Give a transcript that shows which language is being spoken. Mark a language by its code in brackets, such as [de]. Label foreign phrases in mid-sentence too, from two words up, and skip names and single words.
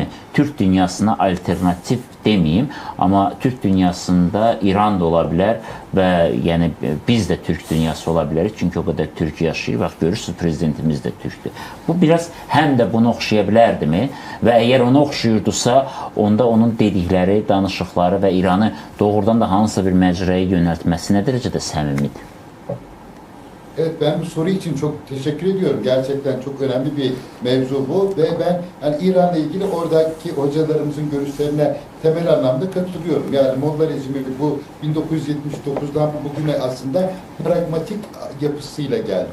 [az] Türk dünyasına alternativ deməyim, amma Türk dünyasında İran da ola bilər və yəni biz də Türk dünyası ola bilərik, çünki o qədər Türk yaşayır. Bax, görürsünüz, prezidentimiz də Türkdür. Bu biraz həm də bunu oxşaya bilərdimi? Və əgər onu oxşuyurdusa, onda onun dedikləri, danışıqları və İranı doğrudan da hansısa bir məcraya yönəltməsi nə dərəcədə səmimidir? [tr] Evet, ben bu soru için çok teşekkür ediyorum. Gerçekten çok önemli bir mevzu bu ve ben yani İran'la ilgili oradaki hocalarımızın görüşlerine temel anlamda katılıyorum. Yani Molla rejimi bu 1979'dan bugüne aslında pragmatik yapısıyla geldi.